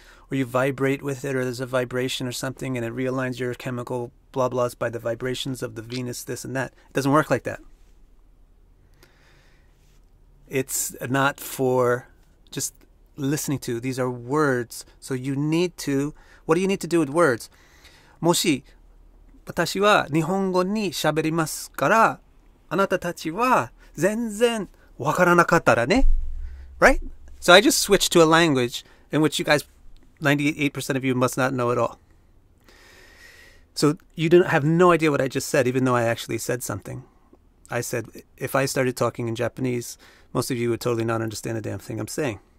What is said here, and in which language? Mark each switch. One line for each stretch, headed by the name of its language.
English: where you vibrate with it, or there's a vibration or something, and it realigns your chemical blah blahs by the vibrations of the Venus, this and that. It doesn't work like that. It's not for just listening to. These are words. So you need to, what do you need to do with words?
Japanese: もし私は日本語に喋りますから、あなたたちは全然わからなかったらね.
English: Right? So I just switched to a language in which you guys, 98% of you must not know at all. So you don't have no idea what I just said, even though I actually said something. I said, if I started talking in Japanese, most of you would totally not understand a damn thing I'm saying.